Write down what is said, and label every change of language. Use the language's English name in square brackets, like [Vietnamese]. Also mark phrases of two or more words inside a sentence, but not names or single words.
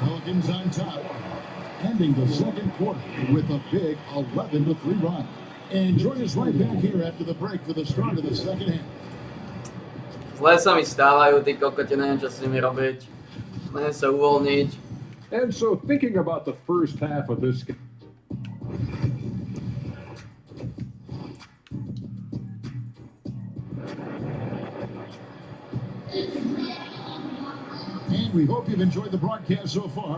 [English] Pelicans on top, ending the second quarter with a big 11-3 run. And join us right back here after the break for the start of the second half. [Slovak] Zle sa mi stávajú, tí kokoti, neviem, čo s nimi robiť. Neviem sa uvoľniť. [English] And so thinking about the first half of this game. And we hope you've enjoyed the broadcast so far.